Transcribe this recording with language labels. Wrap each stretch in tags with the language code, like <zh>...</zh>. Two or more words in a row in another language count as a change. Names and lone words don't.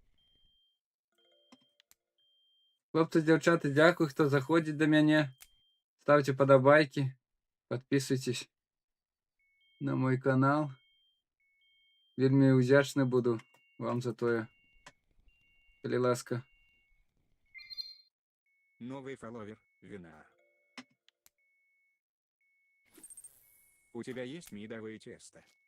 <be>Хлопцы, дзяўчаты, дзякуй, хто заходзіць да мяне.</be> <ru>Ставьте подобайки, подписывайтесь на мой канал.</ru> <be>Вельми удячны буду вам за тое. Калі ласка.</be> <ru>Новый фолловер, вина. У тебя есть медовое тесто?</ru>